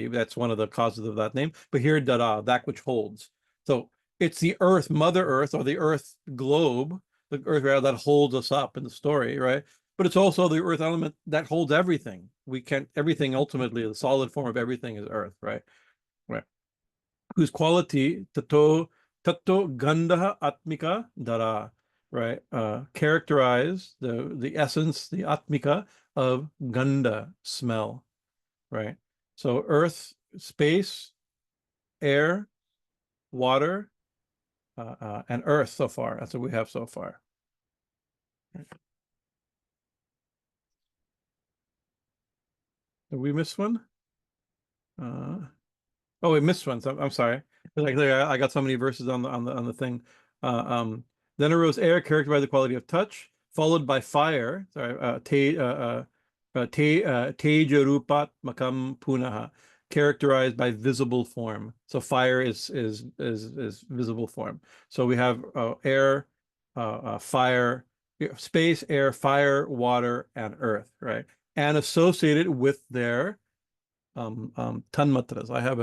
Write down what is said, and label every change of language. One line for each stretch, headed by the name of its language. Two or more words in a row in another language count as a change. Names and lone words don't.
English: That's one of the causes of that name. But here, dharā, that which holds. So it's the earth, Mother Earth, or the earth globe, the earth that holds us up in the story, right? But it's also the earth element that holds everything. Everything ultimately, the solid form of everything is earth, right? Right. Whose quality,
Sanskrit: tato gandhātmikā dharā,
English: right? Characterize the essence, the atmika of gandha, smell, right? So earth, space, air, water, and earth so far. That's what we have so far. Did we miss one? Oh, we missed one. So I'm sorry. I got so many verses on the thing. Then arose air, characterized by the quality of touch, followed by fire. Sorry,
Sanskrit: tejo-rūpātmakaṃ punaḥ,
English: characterized by visible form. So fire is visible form. So we have air, fire, space, air, fire, water, and earth, right? And associated with their tanmatras.